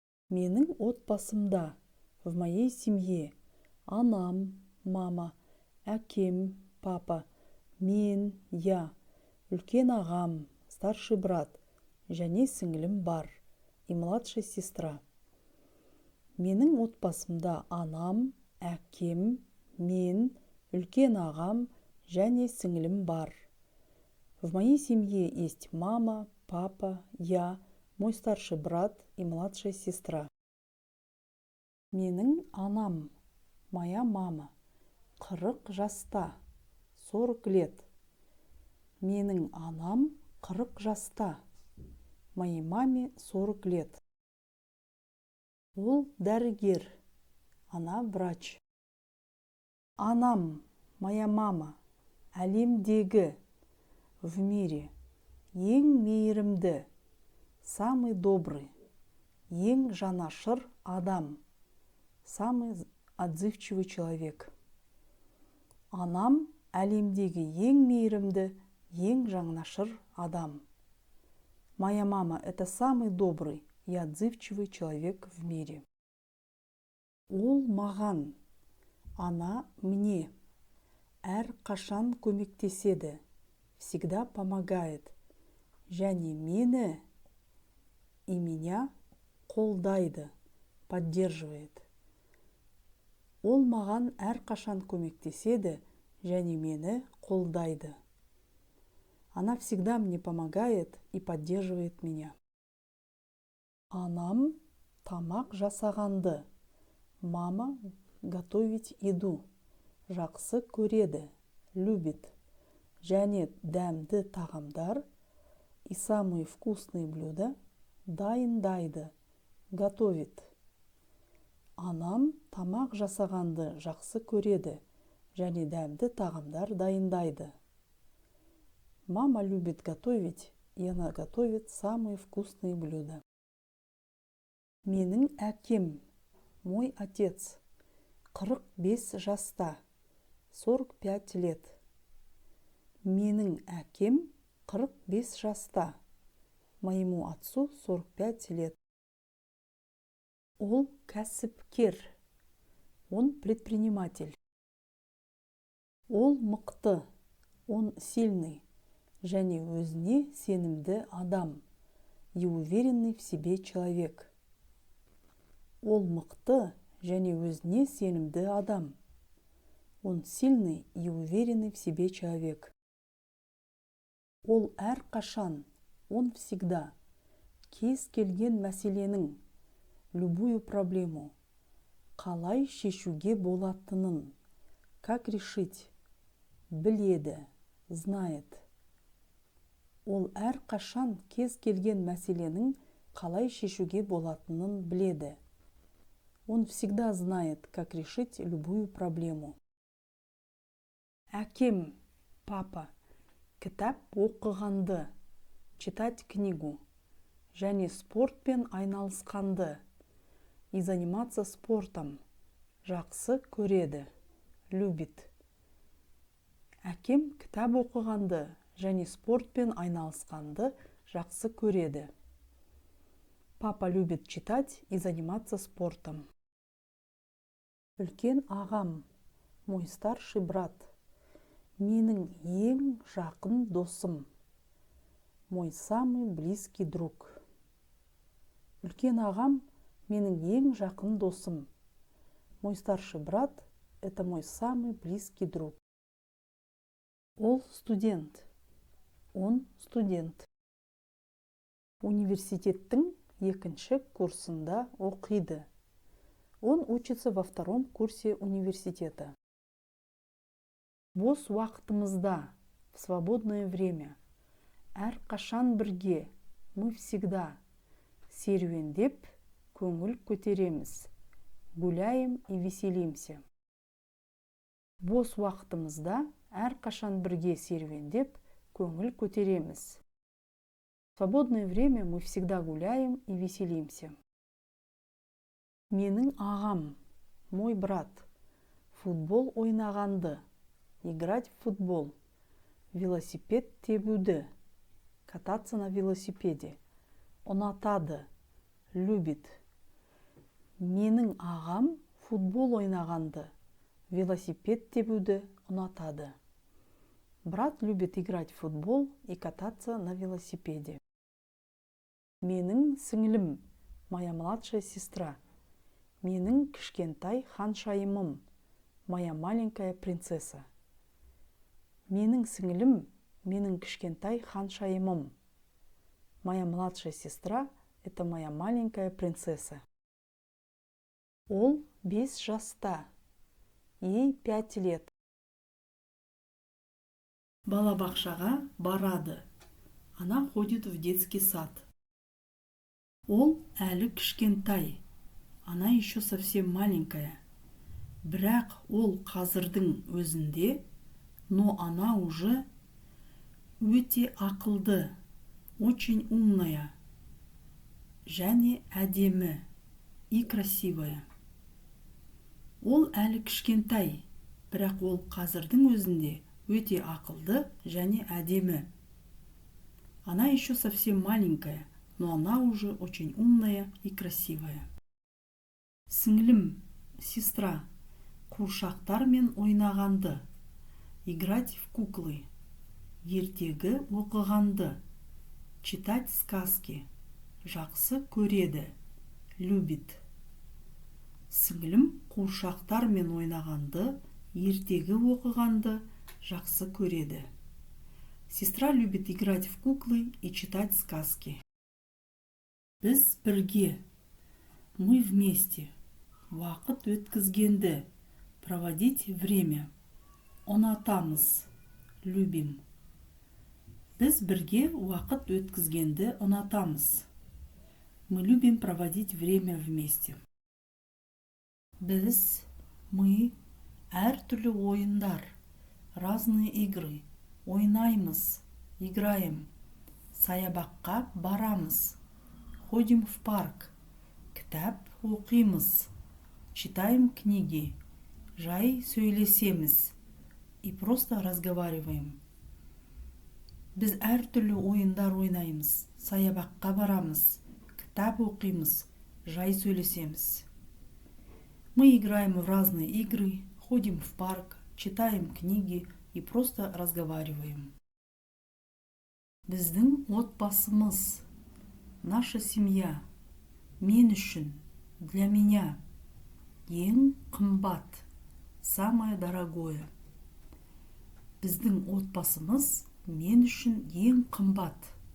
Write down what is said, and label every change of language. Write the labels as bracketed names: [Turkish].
[Kazakh] Менің отбасымда. [Russian] В моей семье [Kazakh] анам, [Russian] мама, [Kazakh] әкем, [Russian] папа, [Kazakh] мен, [Russian] я, [Kazakh] үлкен ағам, [Russian] старший брат, [Kazakh] және сіңілім бар, [Russian] и младшая сестра. [Kazakh] Менің отбасымда анам, әкем, мен, үлкен ағам, және сіңілім бар. [Russian] В моей семье есть мама, папа, я, мой старший брат и младшая сестра. [Kazakh] Менің анам, [Russian] моя мама, [Kazakh] 40 жаста, [Russian] 40 лет. [Kazakh] Менің анам 40 жаста, [Russian] моей маме 40 лет. [Kazakh] Ол дәрігер, [Russian] она врач. [Kazakh] Анам, [Russian] моя мама, [Kazakh] әлемдегі, [Russian] в мире, [Kazakh] ең мейірімді, [Russian] самый добрый, [Kazakh] ең жанашыр адам. [Russian] Самый отзывчивый человек. [Kazakh] Анам әлемдегі ең мейірімді, ең жанашыр адам. [Russian] Моя мама – это самый добрый и отзывчивый человек в мире. [Kazakh] Ол маған, [Russian] она мне, [Kazakh] әрқашан көмектеседі, [Russian] всегда помогает, [Kazakh] және мені [Russian] и меня [Kazakh] қолдайды, [Russian] поддерживает. [Kazakh] Ол маған әрқашан көмектеседі және мені қолдайды. [Russian] Она всегда мне помогает и поддерживает меня. [Kazakh] Анам тамақ жасағанды. [Russian] Мама готовить еду. [Kazakh] Жақсы көреді, [Russian] любит. [Kazakh] Және дәмді тағамдар [Russian] и самые вкусные блюда [Kazakh] дайындайды, [Russian] готовит. [Kazakh] Анам тамақ жасағанды жақсы көреді және дәмді тағамдар дайындайды. [Russian] Мама любит готовить, и она готовит самые вкусные блюда. [Kazakh] Менің әкем, [Russian] мой отец, [Kazakh] 45 жаста, [Russian] 45 лет. [Kazakh] Менің әкем 45 жаста, [Russian] моему отцу 45 лет. [Kazakh] Ол кәсіпкер, [Russian] он предприниматель. [Kazakh] Ол мықты, [Russian] он сильный, [Kazakh] және өзіне сенімді адам, [Russian] и уверенный в себе человек. [Kazakh] Ол мықты, және өзіне сенімді адам. [Russian] Он сильный и уверенный в себе человек. [Kazakh] Ол әрқашан, [Russian] он всегда, [Kazakh] кез келген мәселенің, [Russian] любую проблему, [Kazakh] қалай шешуге болатынын, [Russian] как решить, [Kazakh] біледі, [Russian] знает. [Kazakh] Ол әрқашан кез келген мәселенің қалай шешуге болатынын біледі. [Russian] Он всегда знает, как решить любую проблему. [Kazakh] Әкем, папа, кітап оқығанды, [Russian] читать книгу, [Kazakh] және спортпен айналысқанды, [Russian] и заниматься спортом, [Kazakh] жақсы көреді, [Russian] любит. [Kazakh] Әкем кітап оқығанды, және спортпен айналысқанды жақсы көреді. [Russian] Папа любит читать и заниматься спортом. [Kazakh] Үлкен ағам, [Russian] мой старший брат, [Kazakh] менің ең жақын досым, [Russian] мой самый близкий друг. [Kazakh] Үлкен ағам, менің ең жақын досым, [Russian] мой старший брат – это мой самый близкий друг. [Kazakh] Ол студент, [Russian] он студент. [Kazakh] Университеттің екінші курсында оқиды. [Russian] Он учится во втором курсе университета. [Kazakh] Бос уақытымызда, [Russian] в свободное время, [Kazakh] әрқашан бірге, [Russian] мы всегда, [Kazakh] серуендеп, көңіл көтереміз, [Russian] гуляем и веселимся. [Kazakh] Бос уақытымызда, әрқашан бірге серуендеп, көңіл көтереміз. [Russian] В свободное время мы всегда гуляем и веселимся. [Kazakh] Менің ағам, [Russian] мой брат, [Kazakh] футбол ойнағанды, [Russian] играть в футбол, [Kazakh] велосипед тебуді, [Russian] кататься на велосипеде, [Kazakh] ұнатады, [Russian] любит. [Kazakh] Менің ағам футбол ойнағанды, велосипед тебуді ұнатады. [Russian] Брат любит играть в футбол и кататься на велосипеде. [Kazakh] Менің сіңлім, [Russian] моя младшая сестра. [Kazakh] Менің кішкентай ханшайымым, [Russian] моя маленькая принцесса. [Kazakh] Менің сіңлім, менің кішкентай ханшайымым. [Russian] Моя младшая сестра – это моя маленькая принцесса. [Kazakh] Ол 5 жаста, [Russian] ей 5 лет. [Kazakh] Балабақшаға барады. [Russian] Она ходит в детский сад. [Kazakh] Ол әлі кішкентай. [Russian] Она еще совсем маленькая. [Kazakh] Бірақ ол қазірдің өзінде, [Russian] но она уже [Kazakh] өте ақылды, [Russian] очень умная, [Kazakh] және әдемі [Russian] и красивая. [Kazakh] Ол әлі кішкентай, бірақ ол қазірдің өзінде өте ақылды және әдемі. [Russian] Она еще совсем маленькая, но она уже очень умная и красивая. [Kazakh] Сіңлім, [Russian] сестра, [Kazakh] қуыршақтармен ойнағанды, [Russian] играть в куклы, [Kazakh] ертегі оқығанды, [Russian] читать сказки, [Kazakh] жақсы көреді, [Russian] любит. [Kazakh] Сіңілім қуыршақтармен ойнағанды, ертегі оқығанды жақсы көреді. [Russian] Сестра любит играть в куклы и читать сказки. [Kazakh] Біз бірге, [Russian] мы вместе, [Kazakh] уақыт өткізгенді, [Russian] проводить время, [Kazakh] ұнатамыз, [Russian] любим. [Kazakh] Біз бірге уақыт өткізгенді ұнатамыз. [Russian] Мы любим проводить время вместе. [Kazakh] Біз, [Russian] мы, [Kazakh] әртүрлі ойындар, [Russian] разные игры, [Kazakh] ойнаймыз, [Russian] играем, [Kazakh] саябаққа барамыз, [Russian] ходим в парк, [Kazakh] кітап оқимыз, [Russian] читаем книги, [Kazakh] жай сөйлесеміз [Russian] и просто разговариваем. [Kazakh] Біз әртүрлі ойындар ойнаймыз, саябаққа барамыз, кітап оқимыз, жай сөйлесеміз. [Russian] Мы играем в разные игры, ходим в парк, читаем книги и просто разговариваем. [Kazakh] Біздің отбасымыз, [Russian] наша семья, [Kazakh] мен үшін, [Russian] для меня, [Kazakh] ең қымбат, [Russian] самое дорогое. [Kazakh] Біздің отбасымыз, мен үшін ең қымбат.